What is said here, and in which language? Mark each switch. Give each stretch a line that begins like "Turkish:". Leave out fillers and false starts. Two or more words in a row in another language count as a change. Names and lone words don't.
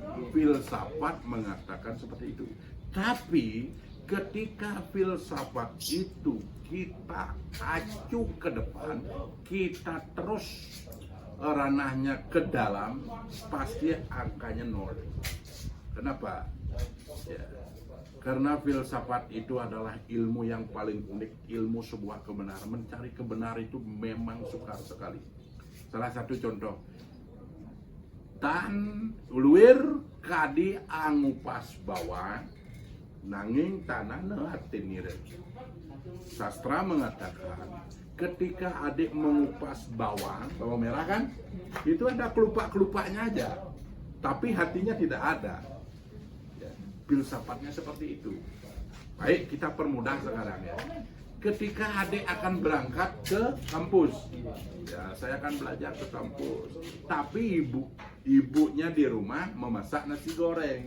Indonesian: Filsafat mengatakan seperti itu. Tapi ketika filsafat itu kita acu ke depan, kita terus ranahnya ke dalam, pasti angkanya 0. Kenapa? Ya, karena filsafat itu adalah ilmu yang paling unik, ilmu sebuah kebenaran. Mencari kebenaran itu memang sukar sekali. Salah satu contoh,
Kawi: tan uluir kadi angupas bawang nanging tanah nehatinire.
Indonesian: Sastra mengatakan ketika adik mengupas bawang merah kan, itu ada kelupak-kelupaknya aja, tapi hatinya tidak ada. Ya, filsafatnya seperti itu. Baik, kita permudah sekarang ya. Ketika adik akan berangkat ke kampus, ya saya akan belajar ke kampus, tapi ibunya di rumah memasak nasi goreng.